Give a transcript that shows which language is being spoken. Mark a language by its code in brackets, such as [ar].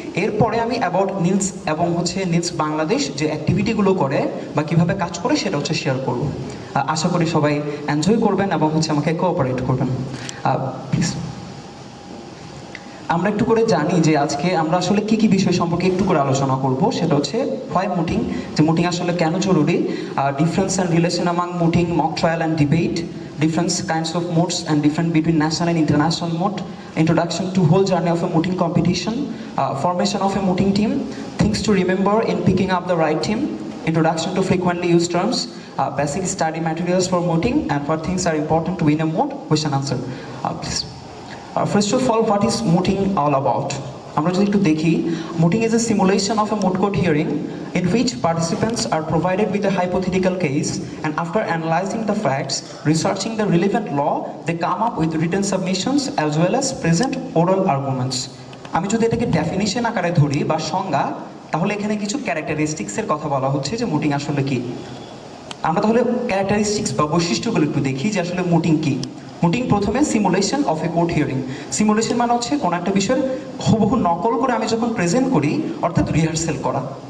[bn] এরপরে আমি about Nils এবং নিলস বাংলাদেশ যে অ্যাক্টিভিটিগুলো করে বা কীভাবে কাজ করে সেটা শেয়ার করব। আশা করি সবাই এনজয় করবেন এবং আমাকে কোঅপারেট করবেন প্লিজ। আমরা একটু করে জানি যে আজকে আমরা আসলে কি বিষয় সম্পর্কে একটু করে আলোচনা করব। সেটা হচ্ছে [en] why mooting, [bn] যে মুটিং আসলে কেন জরুরি, [en] Difference and relation among mooting, mock trial and debate, different kinds of modes and different between national and international mode, introduction to whole journey of a mooting competition, formation of a mooting team, things to remember in picking up the right team, introduction to frequently used terms, basic study materials for mooting, and what things are important to win a moot. Question answer please. First of all, what is mooting all about? [bn] আমরা যদি একটু দেখি, [en] mooting is a simulation of a moot court hearing in which participants are provided with a hypothetical case, and after analyzing the facts, researching the relevant law, they come up with written submissions as well as present oral arguments. [bn] আমি যদি এটাকে definition আকারে ধরি বা সংজ্ঞা, তাহলে এখানে কিছু ক্যারেক্টারিস্টিক্সের কথা বলা হচ্ছে যে মুটিং আসলে কি। আমরা তাহলে ক্যারেক্টারিস্টিক্স বা বৈশিষ্ট্যগুলো একটু দেখি যে আসলে মুটিং কি। মুটিং প্রথমে [en] Simulation of a court hearing. [bn] Simulation মানে হচ্ছে কোনো একটা বিষয়ের হুবহু নকল করে আমি যখন প্রেজেন্ট করি, অর্থাৎ রিহার্সেল করা।